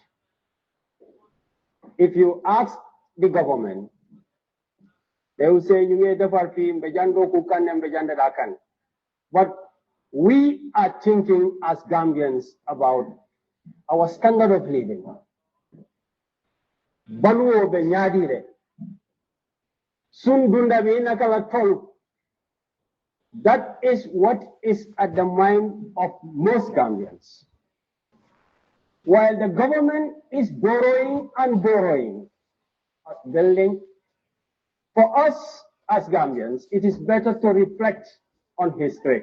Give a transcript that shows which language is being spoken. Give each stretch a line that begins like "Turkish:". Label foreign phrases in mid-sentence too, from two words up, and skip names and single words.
English: If you ask the government, they will say, but we are thinking as Gambians about our standard of living.
Mandingo: Baluo be nyadire. Sundunda be nakala tol.
English: That is what is at the mind of most Gambians. While the government is borrowing and borrowing, building, for us as Gambians, it is better to reflect on history.